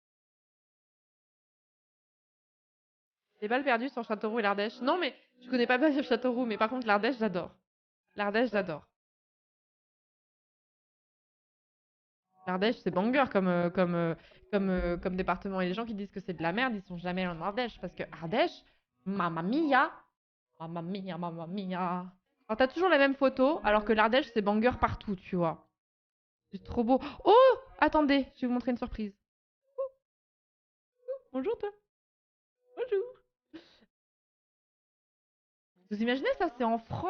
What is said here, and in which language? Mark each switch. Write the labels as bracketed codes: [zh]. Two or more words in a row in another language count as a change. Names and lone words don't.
[fr] Les balles perdues sur Châteauroux et l'Ardèche. Non, mais je connais pas bien Châteauroux, mais par contre, l'Ardèche, j'adore. L'Ardèche, j'adore. L'Ardèche, c'est banger comme département. Et les gens qui disent que c'est de la merde, ils sont jamais en Ardèche. Parce que Ardèche, [it] mamma mia, mamma mia, mamma mia. [fr] Alors, t'as toujours la même photo, alors que l'Ardèche, c'est banger partout, tu vois. C'est trop beau. Oh! Attendez, je vais vous montrer une surprise. Bonjour, toi. Bonjour. Vous imaginez, ça, c'est en France.